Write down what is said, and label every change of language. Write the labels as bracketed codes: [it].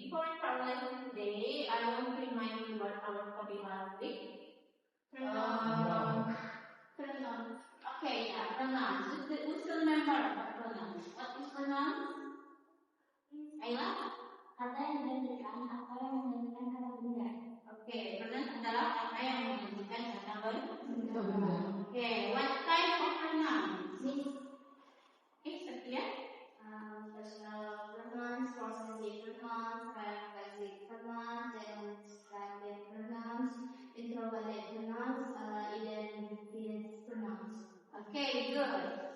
[en] Before we start lesson today, I want to remind you about our topic last week. Pronouns. Okay, yeah, pronouns. Who's still remember about pronouns? What is pronouns? Ayla? [id] Kata yang menunjukkan apa yang menunjukkan kata benda. Oke, pronouns adalah kata yang menunjukkan kata benda. [en] Oke, what type of pronouns? Setia? Personal pronouns, possessive pronouns, reflexive pronouns, demonstrative pronouns, interrogative pronouns, identificative pronouns. Okay, good.